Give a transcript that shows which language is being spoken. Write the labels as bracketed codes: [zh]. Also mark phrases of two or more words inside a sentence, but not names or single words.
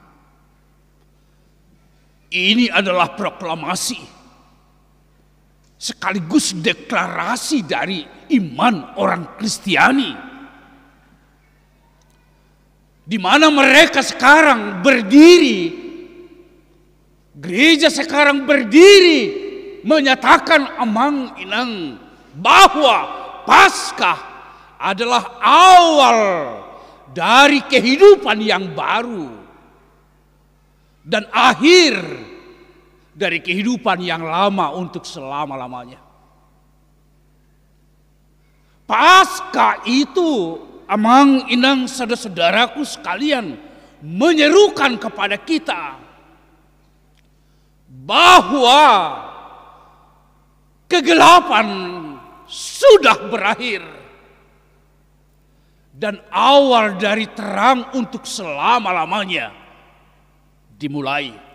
[id] Ini adalah proklamasi sekaligus deklarasi dari iman orang Kristiani, di mana mereka sekarang berdiri. Gereja sekarang berdiri menyatakan [bbc] amang inang [id] bahwa Paskah adalah awal dari kehidupan yang baru dan akhir dari kehidupan yang lama untuk selama-lamanya. Paskah itu [bbc] amang inang [id] saudara-saudaraku sekalian menyerukan kepada kita bahwa kegelapan sudah berakhir dan awal dari terang untuk selama-lamanya dimulai.